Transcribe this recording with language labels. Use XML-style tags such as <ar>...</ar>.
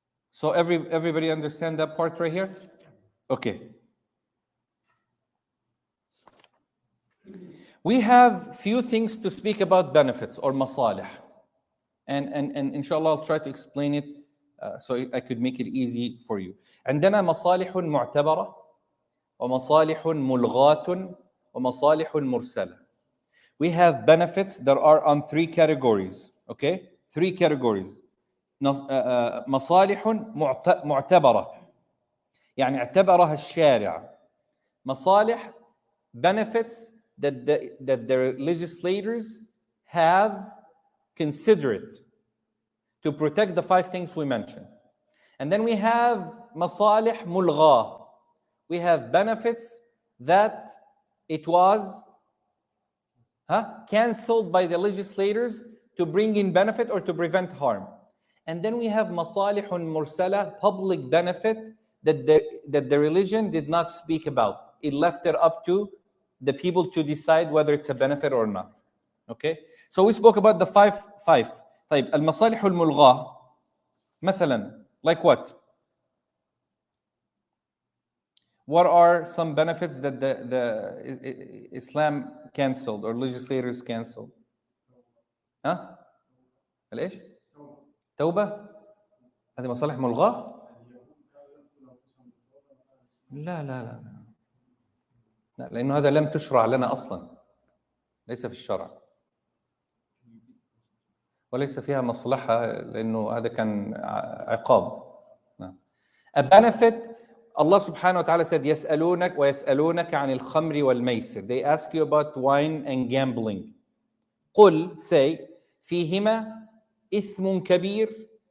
<en>So everybody understand that part right here? Okay. We have few things to speak about benefits or masalih. And inshallah I'll try to explain it so I could make it easy for you.</en> <ar>عندنا مصالح معتبرة ومصالح ملغاة ومصالح مرسلة.</ar> <en>We have benefits that are on 3 categories. Okay? 3 categories.</en> <ar>مصالح معتبرة يعني اعتبرها الشارع.</ar> <en>مصالح, benefits that the legislators have considered to protect the 5 things we mentioned. And then we have masalih mulgha, We have benefits that it was cancelled by the legislators to bring in benefit or to prevent harm. And then we have masalihun mursala, public benefit that the religion did not speak about. It left it up to the people to decide whether it's a benefit or not. Okay? So we spoke about the five.</en> <ar>طيب المصالح الملغاة مثلا,</ar> <en>like what? What are some benefits that the Islam cancelled or legislators cancelled?</en> <ar>ليش؟ توبة؟ هذه مصالح ملغاة؟ لا لأنه هذا لم تشرع لنا أصلا، ليس في الشرع، وليس فيها مصلحة لأنه هذا كان عقاب.</ar> <en>A benefit, Allah subhanahu wa ta'ala said,</en> <ar>يسألونك ويسألونك عن الخمر والميسر.</ar> <en>They ask you about wine and gambling.</en> <ar>قل,</ar> <en>say,</en> <ar>فيهما إثم كبير.</ar>